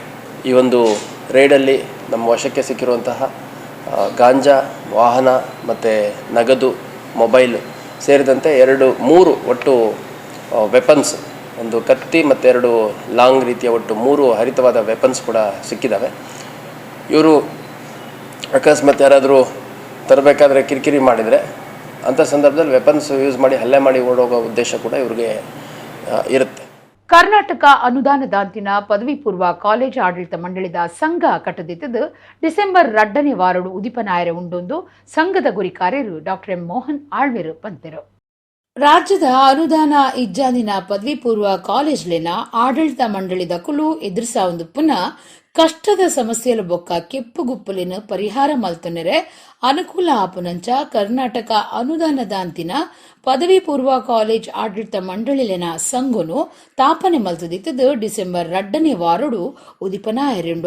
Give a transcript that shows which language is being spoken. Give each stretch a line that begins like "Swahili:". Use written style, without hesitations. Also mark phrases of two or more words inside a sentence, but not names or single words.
Kannada: ಈ ಒಂದು ರೈಡಲ್ಲಿ ನಮ್ಮ ವಶಕ್ಕೆ ಸಿಕ್ಕಿರುವಂತಹ ಗಾಂಜಾ, ವಾಹನ ಮತ್ತು ನಗದು, ಮೊಬೈಲ್ ಸೇರಿದಂತೆ 3 ಒಟ್ಟು ವೆಪನ್ಸ್, ಒಂದು ಕತ್ತಿ ಮತ್ತು 2 ಲಾಂಗ್ ರೀತಿಯ ಒಟ್ಟು 3 ಹರಿತವಾದ ವೆಪನ್ಸ್ ಕೂಡ ಸಿಕ್ಕಿದ್ದಾವೆ. ಇವರು ಅಕಸ್ಮಾತ್ ಯಾರಾದರೂ ತರಬೇಕಾದ್ರೆ ಕಿರಿಕಿರಿ ಮಾಡಿದರೆ ಅಂಥ ಸಂದರ್ಭದಲ್ಲಿ
English: weapons use
Kannada: ಮಾಡಿ ಹಲ್ಲೆ ಮಾಡಿ ಓಡೋಗೋ ಉದ್ದೇಶ ಕೂಡ ಇವ್ರಿಗೆ ಇರುತ್ತೆ.
Tulu: ಕರ್ನಾಟಕ ಅನುದಾನದಾಂತಿನ ಪದವಿ ಪೂರ್ವ ಕಾಲೇಜ್ ಆಡಳಿತ ಮಂಡಳಿದ ಸಂಘ ಕಟ್ಟದಿದ್ದದು ಡಿಸೆಂಬರ್ 2ನೇ ವಾರಡು ಉದಿಪನಾಯರೆ ಉಂಡೊಂದು ಸಂಘದ ಗುರಿ ಕಾರ್ಯರು ಡಾಕ್ಟರ್ ಎಂ ಮೋಹನ್ ಆಳ್ವೆರು ಪಂತೆರು. ರಾಜ್ಯದ ಅನುದಾನ ಇಜ್ಜಾದಿನ ಪದವಿ ಪೂರ್ವ ಕಾಲೇಜ್ಲೆನ ಆಡಳಿತ ಮಂಡಳಿದ ಕುಲು ಎದುರಿಸಾವೊಂದು ಪುನಃ ಕಷ್ಟದ ಸಮಸ್ಯೆల ಬೊಕ್ಕ ಕೆಪ್ಪುಗುಪ್ಪಲಿನ ಪರಿಹಾರ ಮಲ್ತೊನೆರೆ ಅನುಕೂಲ ಆಪುನಂಚ ಕರ್ನಾಟಕ ಅನುದಾನದಾಂತಿನ ಪದವಿ ಪೂರ್ವ ಕಾಲೇಜ್ ಆಡಳಿತ ಮಂಡಳಿಲೆನ ಸಂಘನು ತಾಪನೆ ಮಲ್ತದಿತ್ತದು ಡಿಸೆಂಬರ್ 2ನೇ ವಾರಡು ಉದಿಪನಾಯರೆಂಡು.